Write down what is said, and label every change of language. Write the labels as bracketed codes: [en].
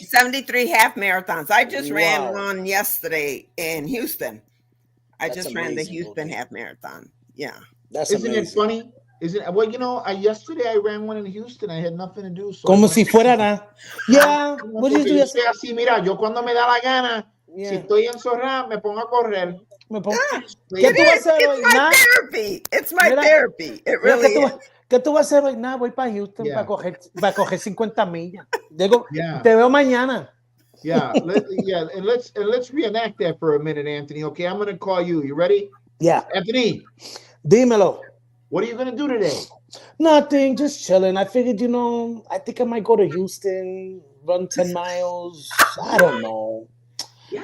[en] 73 half marathons. I just ran one yesterday in Houston. I just ran the Houston half marathon. Yeah. That's Isn't amazing. it funny? Well, you know, yesterday I ran one in Houston. I had nothing to do. So [es] como si fuera nada. Yeah. [en] What did you do yesterday? [es] Así, mira, yo cuando me da la gana, si estoy encerrada, me pongo a correr. [en] It's my therapy. It's my therapy. It really is. [es] ¿Qué tú vas a hacer hoy? Nada, voy para Houston para coger 50 millas. Digo, te veo mañana. [en] Yeah, and let's reenact that for a minute, Anthony. Okay, I'm going to call you. You ready? Yeah. Anthony. [es] Dímelo. [en] What are you going to do today? Nothing, just chilling. I figured, I think I might go to Houston, run 10 miles. I don't know. Yeah.